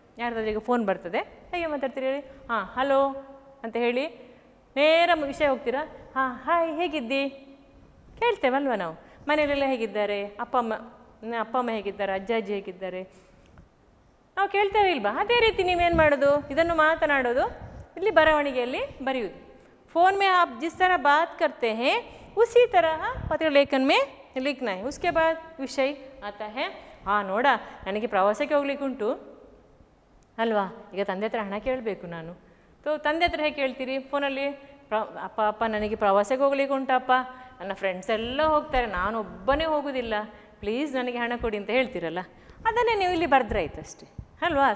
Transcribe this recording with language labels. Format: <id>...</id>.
<kn>ಯಾರ್ದಾದ್ರೂ ಈಗ ಫೋನ್ ಬರ್ತದೆ, ಹೇಗೆ ಮಾತಾಡ್ತೀರಿ ಹೇಳಿ? ಹಾಂ ಹಲೋ ಅಂತ ಹೇಳಿ ನೇರ ವಿಷಯ ಹೋಗ್ತೀರಾ? ಹಾಂ ಹಾಯ್ ಹೇಗಿದ್ದಿ ಕೇಳ್ತೇವಲ್ವ ನಾವು. ಮನೆಯಲ್ಲೆಲ್ಲ ಹೇಗಿದ್ದಾರೆ, ಅಪ್ಪ ಅಮ್ಮ ಹೇಗಿದ್ದಾರೆ, ಅಜ್ಜ ಅಜ್ಜಿ ಹೇಗಿದ್ದಾರೆ, ನಾವು ಕೇಳ್ತೇವೆ ಇಲ್ವಾ? ಅದೇ ರೀತಿ ನೀವೇನು ಮಾಡೋದು, ಇದನ್ನು ಮಾತನಾಡೋದು, ಇಲ್ಲಿ ಬರವಣಿಗೆಯಲ್ಲಿ ಬರೆಯುವುದು.</kn> <hi>फ़ोन में आप जिस तरह बात करते हैं उसी तरह पत्र लेखन में लिखना है. उसके बाद विषय आता है.</hi> <kn>ಹಾಂ ನೋಡ, ನನಗೆ ಪ್ರವಾಸಕ್ಕೆ ಹೋಗ್ಲಿಕ್ಕೆ ಉಂಟು ಅಲ್ವಾ, ಈಗ ತಂದೆ ಹತ್ರ ಹಣ ಕೇಳಬೇಕು ನಾನು. ತಂದೆ ಹತ್ರ ಹೇಗೆ ಕೇಳ್ತೀರಿ? ಫೋನಲ್ಲಿ ಅಪ್ಪ ನನಗೆ ಪ್ರವಾಸಕ್ಕೆ ಹೋಗ್ಲಿಕ್ಕೆ ಉಂಟಪ್ಪ, ನನ್ನ ಫ್ರೆಂಡ್ಸ್ ಎಲ್ಲ ಹೋಗ್ತಾರೆ, ನಾನು ಒಬ್ಬನೇ ಹೋಗೋದಿಲ್ಲ, ಪ್ಲೀಸ್ ನನಗೆ ಹಣ ಕೊಡಿ ಅಂತ ಹೇಳ್ತೀರಲ್ಲ, ಅದನ್ನೇ ನೀವು ಇಲ್ಲಿ ಬರೆದ್ರಾಯ್ತು ಅಷ್ಟೇ ಅಲ್ವಾ?</kn>